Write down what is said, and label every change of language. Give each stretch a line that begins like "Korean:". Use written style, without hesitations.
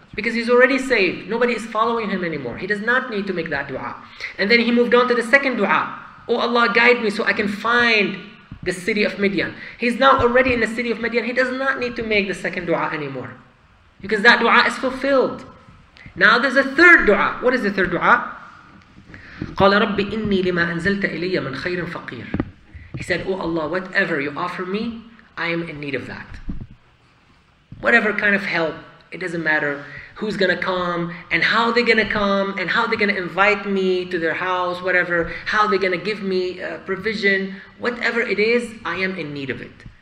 English: Because he's already saved. Nobody is following him anymore. He does not need to make that dua. And then he moved on to the second dua. Oh Allah, guide me so I can find the city of Midian. He's now already in the city of Midian. He does not need to make the second dua anymore. Because that dua is fulfilled. Now there's a third dua. What is the third dua?
Arabic: قال رب إني لما أنزلت إلي من خير فقير.
English: He said, oh Allah, whatever you offer me, I am in need of that. Whatever kind of help, it doesn't matter who's going to come and how they're going to come and how they're going to invite me to their house, whatever, how they're going to give me provision, whatever it is, I am in need of it.